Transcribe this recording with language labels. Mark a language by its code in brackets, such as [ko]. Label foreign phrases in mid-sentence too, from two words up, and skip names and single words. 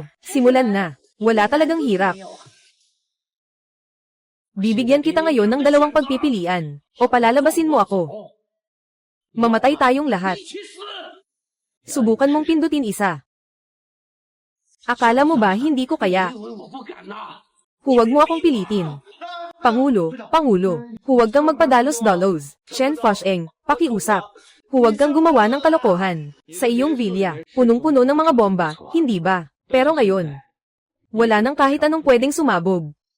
[tl] Simulan na. Wala talagang hirap. Bibigyan kita ngayon ng 2 pagpipilian, o palalabasin mo ako. Mamatay tayong lahat. [zh] 去死！ [tl] Subukan mong pindutin isa. Akala mo ba hindi ko kaya? [zh] 因为我不敢呐！ [tl] Huwag mo akong pilitin. Pangulo, huwag kang magpadalos-dalos. Chen Fusheng, pakiusap. Huwag kang gumawa ng kalokohan. Sa iyong vilya, punong-puno ng mga bomba, hindi ba? Pero ngayon, wala nang kahit anong pwedeng sumabog.